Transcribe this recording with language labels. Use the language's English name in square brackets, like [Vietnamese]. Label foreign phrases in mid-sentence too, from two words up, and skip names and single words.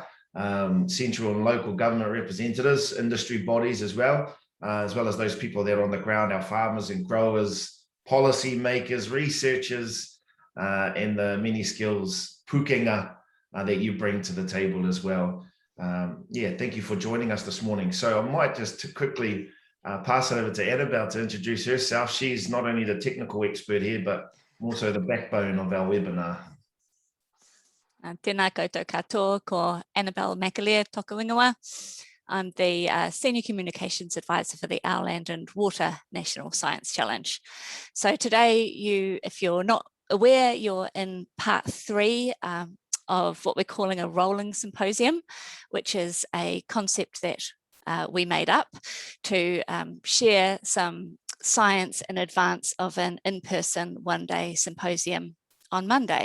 [English] Central and local government representatives, industry bodies as well as those people that are on the ground, our farmers and growers, policy makers, researchers, and the many skills pukenga that you bring to the table as well. Thank you for joining us this morning. So I might just quickly pass it over to Annabelle to introduce herself. She's not only the technical expert here, but also the backbone of our webinar. [Māori] Tēnā koutou katoa, ko Annabelle McAleer toka ingoa. [English] I'm the Senior Communications Advisor for the Our Land and Water National Science Challenge. So today, if you're not aware, you're in part 3 of what we're calling a rolling symposium, which is a concept that we made up to share some science in advance of an in-person one-day symposium on Monday.